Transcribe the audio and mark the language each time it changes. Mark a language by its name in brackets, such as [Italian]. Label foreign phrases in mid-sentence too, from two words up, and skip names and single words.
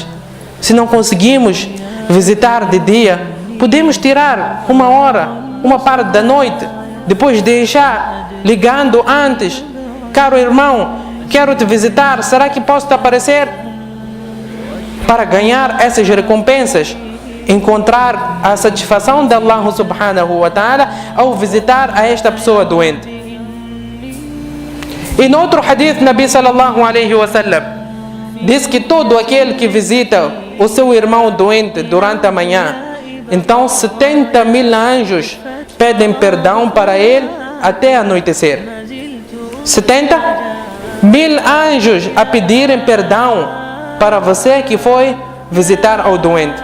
[Portuguese] Se não conseguimos visitar de dia, podemos tirar uma hora, uma parte da noite, depois deixar ligando antes: Caro irmão, quero te visitar, será que posso te aparecer? Para ganhar essas recompensas, encontrar a satisfação de Allah [Arabic] سبحانه وتعالى [Portuguese] ao visitar a esta pessoa doente. E no outro hadith, Nabi [Arabic] صلى الله عليه وسلم [Portuguese] diz que todo aquele que visita o seu irmão doente durante a manhã, então 70.000 anjos pedem perdão para ele até anoitecer. 70.000 anjos a pedirem perdão para você que foi visitar ao doente.